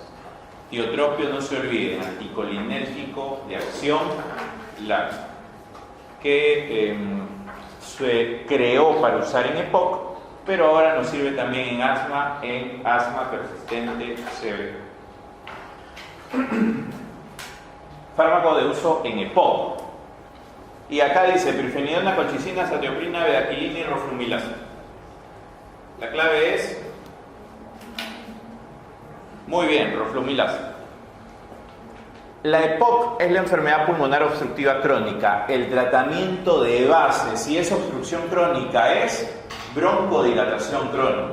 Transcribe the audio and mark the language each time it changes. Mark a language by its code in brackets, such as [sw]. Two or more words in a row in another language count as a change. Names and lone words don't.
[es] Tiotropio, no se olviden, anticolinérgico de acción larga, que se creó para usar en EPOC, pero ahora nos sirve también en asma persistente severa. Fármaco de uso en EPOC. Y acá dice pirfenidona, colchicina, satioprina, bedaquilina y roflumilasa. La clave es, muy bien, roflumilasa. La EPOC es la enfermedad pulmonar obstructiva crónica. El tratamiento de base, si es obstrucción crónica, es broncodilatación crónica.